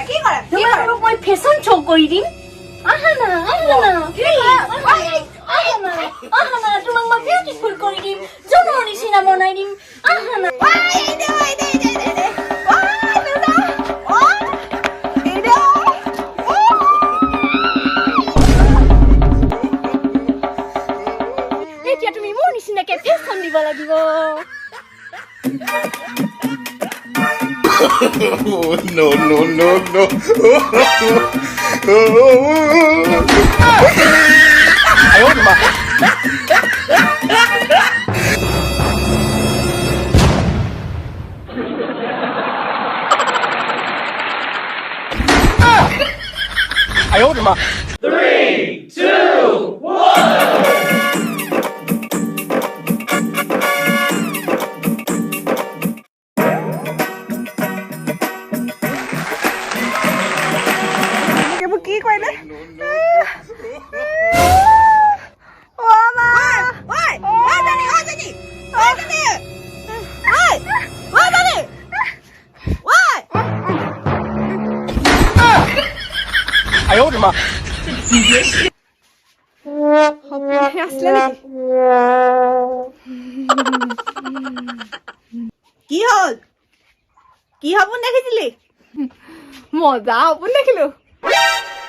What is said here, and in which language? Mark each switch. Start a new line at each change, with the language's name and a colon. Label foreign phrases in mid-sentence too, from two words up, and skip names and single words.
Assamese: তোমালোকক মই
English: fashion show'
Assamese: কৰি দিম আহা না তোমাক মই বিউটিফুল কৰি দিম জোনৰ নিচিনা বনাই দিম আহা না এতিয়া তুমি মোৰ নিচিনাকে ফেশ্বন দিব লাগিব
English: Oh no no no no!
Chinese: 哎呦我的妈！哎呦我的妈！ 3, 2, 1.
Assamese: কি কৰিলে
Chinese: 哎呦我的妈！
Assamese: আছিলে নেকি কি হ'ল কি সপোন দেখিছিলি মজা সপোন দেখিলো